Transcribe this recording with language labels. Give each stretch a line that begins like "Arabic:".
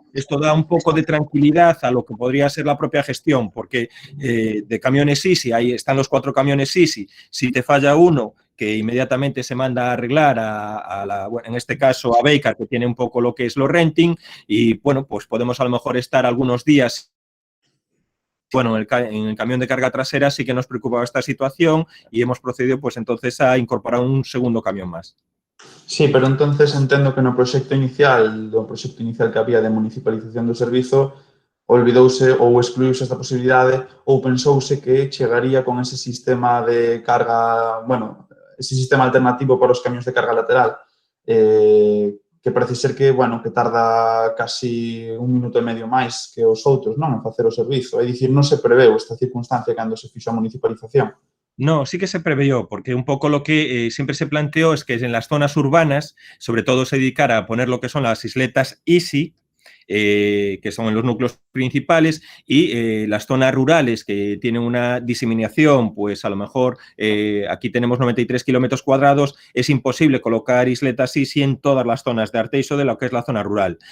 Spanish: Esto da un poco de tranquilidad a lo que podría ser la propia gestión, porque de camiones Easy, ahí están los 4 camiones Easy, si te falla uno, que inmediatamente se manda a arreglar en este caso a Baker, que tiene un poco lo que es lo renting, y bueno, pues podemos a lo mejor estar algunos días. Bueno, en el camión de carga trasera sí que nos preocupaba esta situación y hemos procedido pues entonces a incorporar un segundo camión más.
Galician: Sí, pero entonces entendo que no proxecto inicial que había de municipalización do servizo, olvidouse ou excluíuse esta posibilidade ou pensouse que chegaría con ese sistema de carga, bueno, ese sistema alternativo para os camións de carga lateral, que parece ser que, bueno, que tarda casi 1 minuto e medio máis que os outros, non, en facer o servizo. É dicir, non se preveu esta circunstancia cando se fixo a municipalización.
Spanish: No, sí que se preveyó, porque un poco lo que siempre se planteó es que en las zonas urbanas, sobre todo se dedicara a poner lo que son las isletas Easy, que son en los núcleos principales, y las zonas rurales que tienen una diseminación, pues a lo mejor aquí tenemos 93 kilómetros cuadrados, es imposible colocar isletas Easy en todas las zonas de Arteixo de lo que es la zona rural.